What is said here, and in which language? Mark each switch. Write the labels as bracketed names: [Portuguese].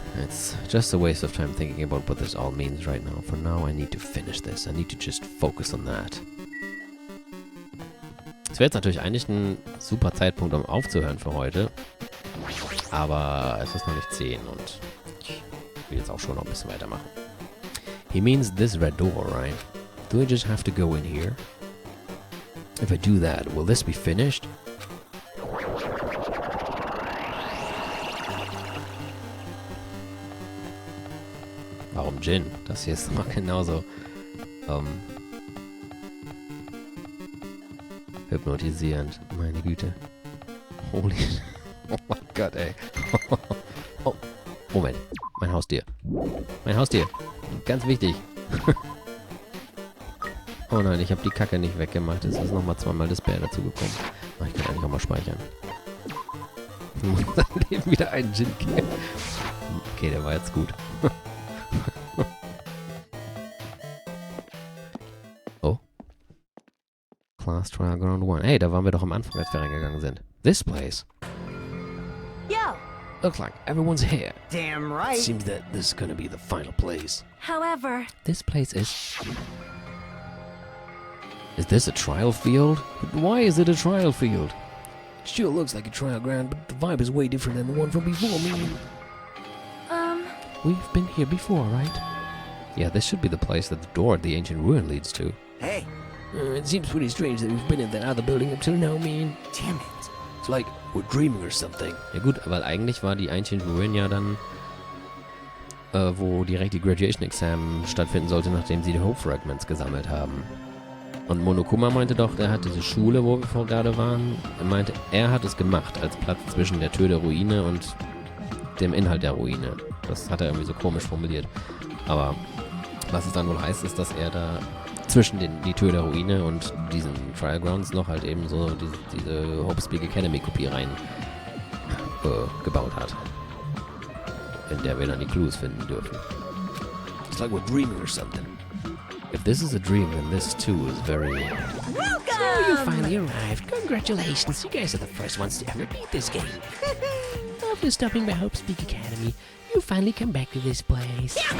[English] It's just a waste of time thinking about what this all means right now. For now, I need to finish this. I need to just focus on that. [German] Es wäre jetzt natürlich eigentlich ein super Zeitpunkt, um aufzuhören für heute. Aber es ist noch nicht 10 und ich will jetzt auch schon noch ein bisschen weitermachen. [English] He means this red door, right? Do I just have to go in here? If I do that, will this be finished? [German] Warum Gin? Das hier ist doch genauso hypnotisierend. Meine Güte. Holy... Oh mein Gott, ey. Oh, Moment. Mein Haustier. Mein Haustier. Ganz wichtig. Oh nein, ich habe die Kacke nicht weggemacht. Es ist nochmal zweimal das Bär dazu gekommen. Oh, ich kann eigentlich auch mal speichern. Ich muss dann eben wieder einen Gin geben. Okay, der war jetzt gut. Oh. Class Trial Ground 1. Hey, da waren wir doch am Anfang, als wir reingegangen sind. [English] This place. Yo. Looks like everyone's here. Damn right. Seems that this is gonna be the final place. However, This place is... Is this a trial field? But why is it a trial field? It sure looks like a trial ground, but the vibe is way different than the one from before. We've been here before, right? Yeah, this should be the place that the door at the ancient ruin leads to. Hey, It seems pretty strange that we've been in that other building up till now, damn it. It's like we're dreaming or something. [German] Ja gut, weil eigentlich war die Ancient Ruin ja dann, wo direkt die Graduation Exam stattfinden sollte, nachdem sie die Hope Fragments gesammelt haben. Und Monokuma meinte doch, er hat diese Schule, wo wir vorher gerade waren, er meinte, er hat es gemacht als Platz zwischen der Tür der Ruine und dem Inhalt der Ruine. Das hat er irgendwie so komisch formuliert. Aber Was es dann wohl heißt, ist, dass er da zwischen die Tür der Ruine und diesen Trial Grounds noch halt eben so diese Hope's Big Academy Kopie rein gebaut hat. In der wir dann die Clues finden dürfen. [English] It's like we're dreaming or something. If this is a dream, then this too is very... Welcome! So you finally arrived. Congratulations, you guys are the first ones to ever beat this game. After stopping by Hope's Big Academy, you finally come back to this place.